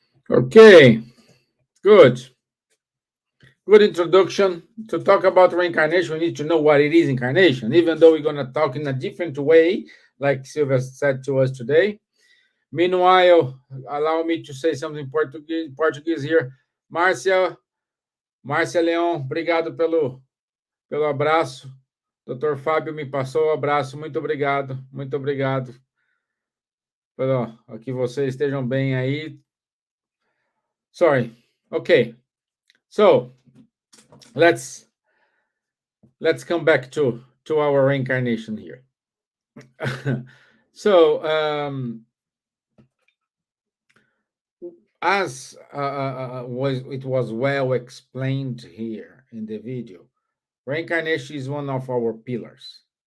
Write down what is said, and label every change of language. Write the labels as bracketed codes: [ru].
[en] Okay, good. Good introduction. To talk about reincarnation, we need to know what it is incarnation, even though we're going to talk in a different way, like Silvia said to us today. Meanwhile, allow me to say something in Portuguese here. [pt] Márcia Leão, obrigado pelo abraço. Dr. Fábio me passou o abraço. Muito obrigado. Muito obrigado. Pelo que vocês estejam bem aí. [en] Sorry. Okay. So, let's come back to our reincarnation here. So, as it was well explained here in the video, reincarnation is one of our pillars.